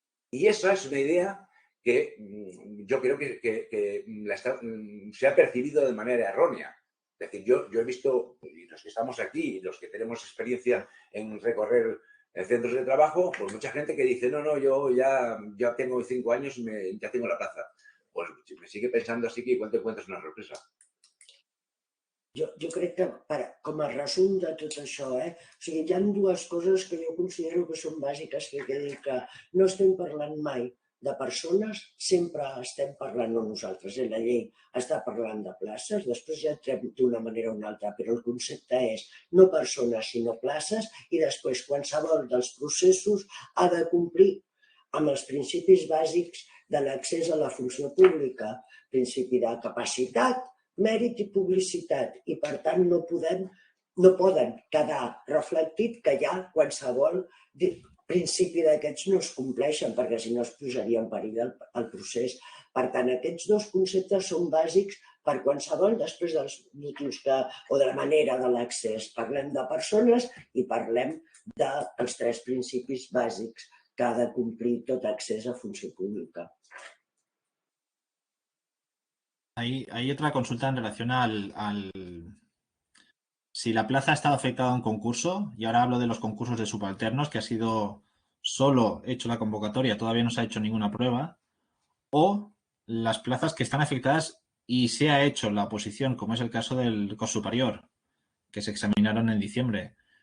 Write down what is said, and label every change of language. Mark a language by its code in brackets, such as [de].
[es] Y esa es una idea que yo creo que se ha percibido de manera errónea. Es decir, yo he visto, y los que estamos aquí, y los que tenemos experiencia en recorrer En centros de trabajo, pues mucha gente que dice, no, yo ya tengo 5 años y ya tengo la plaza. Pues me sigue pensando así que igual te encuentras una sorpresa. [ca] Jo crec que, com a resum de tot això, o sigui, hi ha dues coses que jo considero que són bàsiques, que dir que no estem parlant mai de persones, sempre estem parlant, no nosaltres, la llei està parlant de places, després ja entrem d'una manera o una altra, però el concepte és no persones sinó places i després qualsevol dels processos ha de complir amb els principis bàsics de l'accés a la funció pública, principi de capacitat, mèrit i publicitat, i per tant no poden quedar reflectit que hi ha qualsevol principi d'aquests no es compleixen, perquè si no es posaria en perill el procés. Per tant, aquests dos conceptes són bàsics per qualsevol, després dels motius o de la manera de l'accés. Parlem de persones i parlem dels 3 principis bàsics que ha de complir tot accés a funció pública. [es] Hay otra consulta en relación al si la plaza ha estado afectada a un concurso, y ahora hablo de los concursos de subalternos, que ha sido solo hecho la convocatoria, todavía no se ha hecho ninguna prueba, o las plazas que están afectadas y se ha hecho la oposición, como es el caso del curso superior, que se examinaron en diciembre.